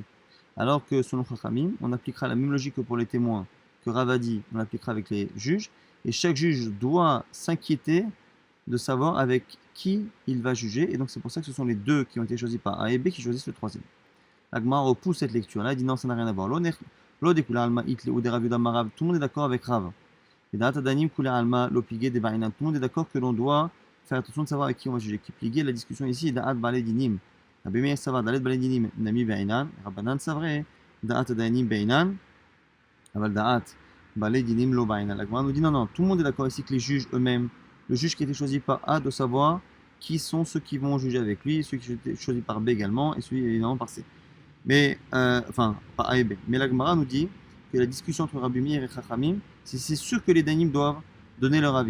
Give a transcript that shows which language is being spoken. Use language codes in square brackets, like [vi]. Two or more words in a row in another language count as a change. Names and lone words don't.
[fr] Alors que selon Chachamim, on appliquera la même logique que pour les témoins que Rav a dit, on l'appliquera avec les juges, et chaque juge doit s'inquiéter de savoir avec qui il va juger, et donc c'est pour ça que ce sont les deux qui ont été choisis par A et B qui choisissent le troisième. L'Agma repousse cette lecture-là, il dit non, ça n'a rien à voir. Tout le monde est d'accord avec Rav. Tout le monde est d'accord que l'on doit faire attention de savoir avec qui on va juger. Qui pliguait la discussion ici est [arc] דעת בעלי דינים. רבי מאיר סבר דעת בעלי דינים נמי בעינן. רבנן סברי דעת דיינים בעינן. אבל דעת בעלי דינים לא בעינן. [fr] La Gemara nous dit non, non, tout le monde est d'accord ici que les juges eux-mêmes, le juge qui a été choisi par A doit savoir qui sont ceux qui vont juger avec lui, ceux qui ont été choisis par B également, et celui évidemment par C. Mais, enfin, par A et B. Mais la Gemara nous dit que la discussion entre Rabbi Meir et Chachamim, c'est sûr que les dayanim doivent donner leur avis.